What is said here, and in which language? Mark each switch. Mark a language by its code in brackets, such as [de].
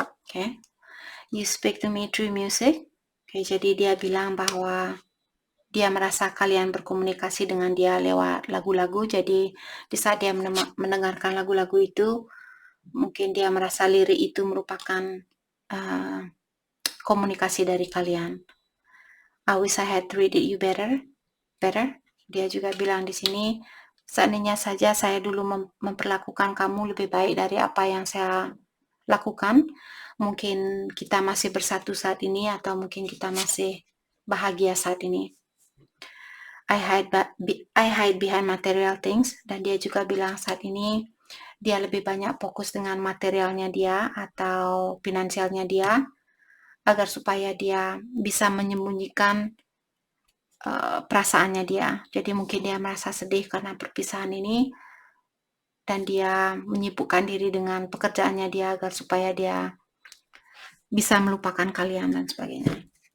[en] Okay. You speak to me through music. Okay, [id] jadi dia bilang bahwa dia merasa kalian berkomunikasi dengan dia lewat lagu-lagu. Jadi di saat dia mendengarkan lagu-lagu itu, mungkin dia merasa lirik itu merupakan komunikasi dari kalian. [en] I wish I had treated you better. [id] Dia juga bilang di sini, seandainya saja saya dulu memperlakukan kamu lebih baik dari apa yang saya lakukan, mungkin kita masih bersatu saat ini, atau mungkin kita masih bahagia saat ini. [en] I hide behind material things. [id] Dan dia juga bilang saat ini dia lebih banyak fokus dengan materialnya dia atau finansialnya dia, agar supaya dia bisa menyembunyikan perasaannya dia. Jadi mungkin dia merasa sedih karena perpisahan ini, dan dia menyibukkan diri dengan pekerjaannya dia agar supaya dia bisa melupakan kalian dan sebagainya.